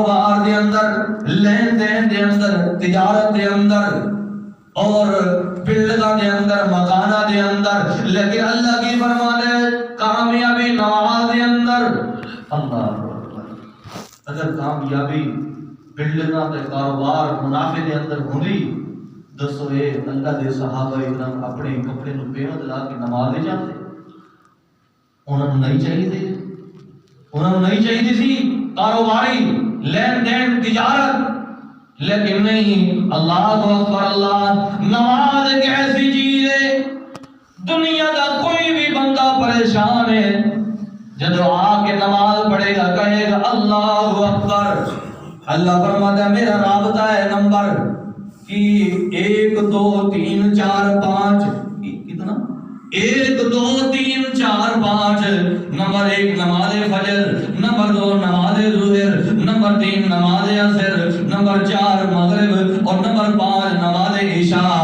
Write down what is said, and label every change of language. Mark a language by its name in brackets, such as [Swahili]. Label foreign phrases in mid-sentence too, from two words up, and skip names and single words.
[Punjabi] کاروبار دے اندر، لین دین دے اندر، تجارت دے اندر اور بلڈنگاں دے اندر، مکاناں دے اندر، لیکن اللہ کی فرمانے کامیابی نماز دے اندر۔ [Arabic] اللہ اکبر، [Punjabi] اگر کامیابی بلڈنگاں تے کاروبار منافع دے اندر ہوندی، دسو اے اللہ دے صحابہ اکرام اپنے کپڑے نو پیوند لا کے نماز دے جاندے؟ انہاں نوں نہیں چاہیے تھے، انہاں نوں نہیں چاہیے سی کاروباری لین دین تجارت، لیکن نہیں۔ [Arabic] اللہ اکبر [Urdu] اللہ، نماز ایک ایسی چیز ہے، دنیا کا کوئی بھی بندہ پریشان ہے، جب آ کے نماز پڑھے گا کہے گا [Arabic] اللہ اکبر، [Urdu] اللہ فرماتا ہے میرا رابطہ ہے نمبر کہ 1 2 3 4 5، کتنا 1 2 3 4 5، نمبر 1 نماز فجر، نمبر 2 نماز ظہر، نمبر 3 نماز عصر، نمبر 4 مغرب اور نمبر 5 نماز عشاء۔